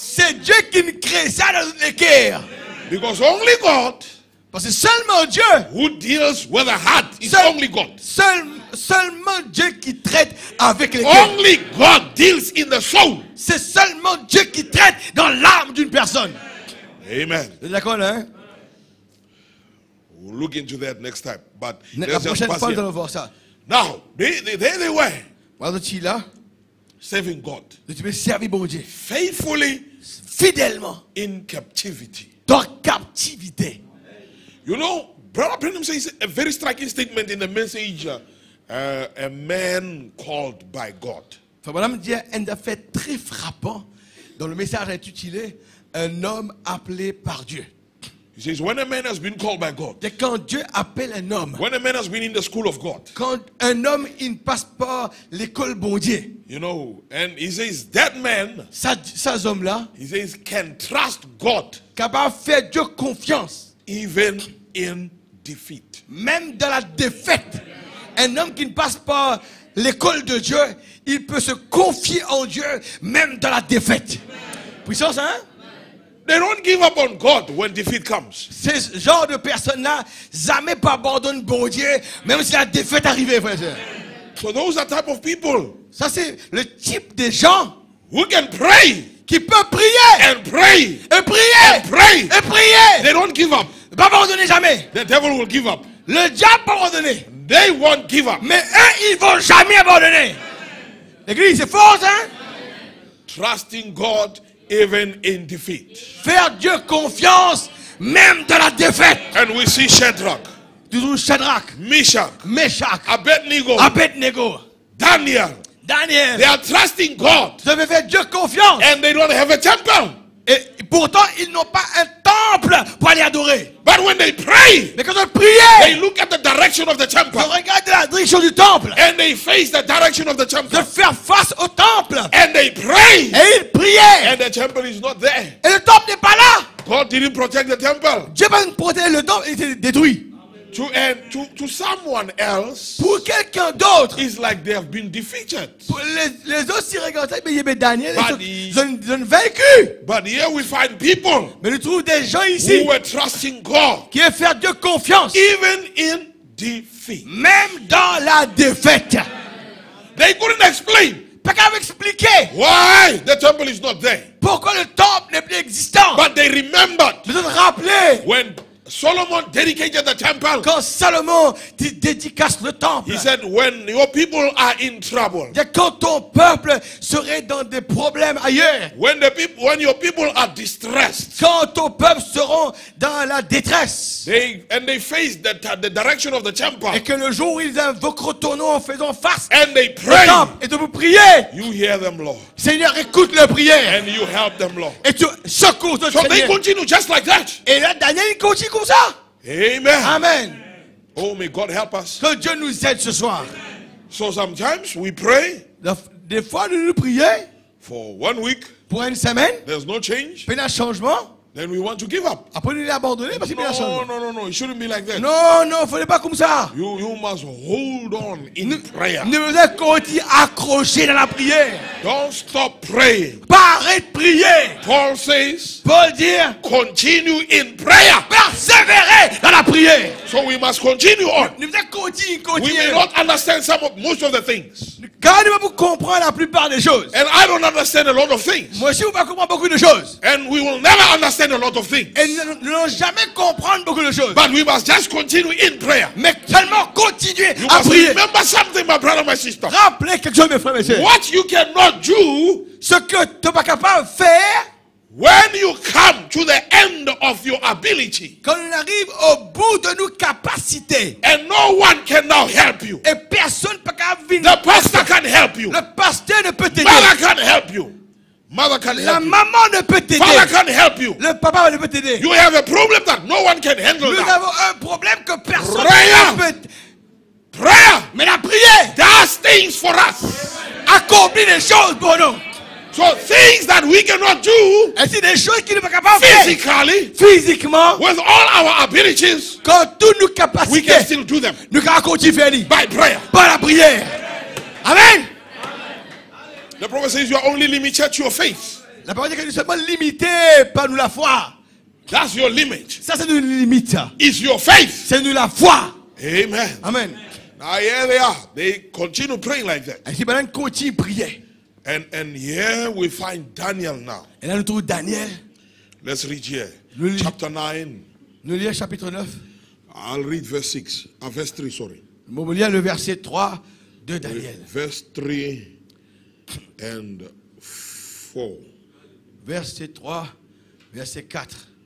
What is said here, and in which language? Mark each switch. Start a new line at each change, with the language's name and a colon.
French: C'est Dieu qui nous crée ça dans les cœurs.
English: Because only God
French: Parce que seulement Dieu,
English: who deals with the heart is
French: Seul-
English: only God.
French: seulement Dieu qui traite avec les cœurs.
English: Only God deals in the soul.
French: C'est seulement Dieu qui traite dans l'âme d'une personne. Amen. Vous êtes d'accord là, hein?
English: We'll look into that next time. But
French: La
English: let's just
French: prochaine
English: pass
French: fois, nous
English: here.
French: allons voir ça.
English: Now, there they were,
French: Voilà, tu es là,
English: serving God
French: tu peux servir bon Dieu
English: faithfully
French: fidèlement
English: in captivity.
French: dans captivité.
English: You know, Brother Branham says a very striking statement in the message, a man called by God.
French: Enfin, madame dit un fait très frappant dans le message intitulé Un homme appelé par Dieu.
English: He says, when a man has been called by God,
French: C'est quand Dieu appelle un homme,
English: when a man has been in the school of God,
French: quand un homme il ne passe pas l'école bon Dieu,
English: you know, and he says that man,
French: ces hommes-là,
English: he says, can trust God
French: capable de faire Dieu confiance,
English: even in defeat.
French: même dans la défaite. Un homme qui ne passe pas l'école de Dieu, il peut se confier en Dieu, même dans la défaite. Puissance, hein?
English: They don't give up on God when defeat comes.
French: Ces genre de personnes-là, jamais pas abandonnent bon Dieu, même si la défaite arrive, frère.
English: So those are type of people
French: Ça, c'est le type de gens
English: who can pray
French: qui peuvent prier,
English: and pray
French: et prier,
English: and pray.
French: et prier.
English: They don't give up.
French: Pas abandonner jamais.
English: The devil will give up.
French: Le diable pas abandonner.
English: They won't give up.
French: Mais eux, ils vont jamais abandonner. L'église, c'est fort, hein?
English: Trusting God even in defeat.
French: Faire Dieu confiance, même dans la défaite.
English: And we see Shadrach,
French: Toujours Shadrach,
English: Meshach,
French: Meshach,
English: Abednego,
French: Abednego,
English: Daniel. They
French: Daniel.
English: are trusting God
French: Vous avez fait Dieu confiance.
English: and they don't have a temple.
French: Et pourtant, ils n'ont pas un temple pour aller adorer.
English: But when they pray,
French: Mais quand on priait,
English: look at the direction of the
French: on
English: temple
French: regarde la direction du temple.
English: and they face the direction of the
French: De
English: temple
French: faire face au temple.
English: and they pray
French: Et ils priaient.
English: and the temple is not there.
French: Et le temple n'est pas là.
English: God didn't protect the temple.
French: Dieu va nous protéger le temple. Il était détruit.
English: To someone else,
French: Pour quelqu'un d'autre.
English: it's like they have been defeated.
French: Pour les autres, ils regardent ça, mais il y avait Daniel.
English: But
French: Ils ont vaincu.
English: But here we find people
French: Mais nous trouvons des gens ici
English: who were trusting God
French: qui aiment faire Dieu confiance.
English: even in defeat.
French: Même dans la défaite.
English: They couldn't explain
French: Pas qu'à expliquer
English: why the temple is not there.
French: pourquoi le temple n'est plus existant.
English: But they remembered
French: Mais de rappeler
English: when Solomon dedicated the temple,
French: quand Salomon dédicace le temple.
English: he said, when your people are in trouble,
French: Quand ton peuple serait dans des problèmes ailleurs.
English: when your people are distressed,
French: Quand ton peuple sera dans la détresse.
English: they face the direction of the temple,
French: Et que le jour où ils invoqueront ton nom en faisant face
English: and they
French: au
English: pray,
French: temple. Et de vous prier.
English: you hear them, Lord,
French: Seigneur, écoute leur prière.
English: and you help them, Lord.
French: Et tu secours ton
English: So they
French: Seigneur.
English: continue just like that.
French: Et là, Daniel, il continue comme ça.
English: Amen.
French: Amen.
English: Oh, may God help us.
French: Que Dieu nous aide ce soir.
English: So sometimes we pray
French: Des fois, nous prions
English: for 1 week.
French: pour une semaine,
English: There's no change.
French: puis il y a un changement.
English: Then we want to give up.
French: Après, nous l'abandonner parce qu'il y a un changement.
English: No. It shouldn't be like that.
French: Non, il ne fallait pas comme ça.
English: You must hold on in prayer.
French: Ne vous êtes continuer accroché dans la prière.
English: Don't stop praying.
French: Pas arrêter de prier.
English: Paul says,
French: Paul dit,
English: continue in prayer.
French: persévérer dans la prière.
English: So we must continue on.
French: Nous devons continuer,
English: We may
French: continuer.
English: not understand most of the things.
French: Car nous devons comprendre la plupart des choses.
English: And I don't understand a lot of things.
French: Moi aussi, on va comprendre beaucoup de choses.
English: And we will never understand a lot of things.
French: Et nous n'allons jamais comprendre beaucoup de choses.
English: But we must just continue in prayer.
French: Mais seulement continuer
English: You
French: à
English: must
French: prier.
English: remember something, my brother, my sister.
French: Rappelez quelque chose, mes frères et sœurs.
English: What you cannot do
French: Ce que tu n'es pas capable de faire,
English: when you come to the end of your ability
French: quand on arrive au bout de nos capacités,
English: and no one can now help you.
French: et personne ne peut venir.
English: The pastor can help you.
French: Le pasteur ne peut t'aider.
English: Mother can help you. Mother can
French: La
English: help you.
French: maman ne peut t'aider.
English: Father can help you.
French: Le papa ne peut t'aider.
English: You have a problem that no one can handle
French: Nous
English: now.
French: avons un problème que personne
English: Prayer.
French: ne peut.
English: Prayer
French: Mais la prière
English: does things for us.
French: accomplit des choses pour nous.
English: So things that we cannot do
French: Et c'est des choses qui ne sont pas capables de faire
English: physically
French: physiquement,
English: with all our abilities,
French: quand toutes nos
English: we can
French: capacités,
English: still do them
French: nous pouvons continuer à faire
English: by prayer.
French: par la prière. Amen.
English: The prophet says you are only limited to your faith.
French: La parole dit que nous sommes limités par nous la foi.
English: That's your limit.
French: Ça, c'est une limite.
English: It's your faith.
French: C'est nous la foi.
English: Amen.
French: Amen.
English: Now here they are. They continue praying like that.
French: Et si maintenant on continue à prier.
English: And here we find Daniel now.
French: Et là, nous trouvons Daniel.
English: Let's read here.
French: Nous lisons-
English: Chapter 9.
French: Nous lisons chapitre 9.
English: I'll read verse 6. Verse 3, sorry.
French: Nous lisons le verset 3 de Daniel.
English: Verse 3 and 4.
French: Verset 3, verset 4.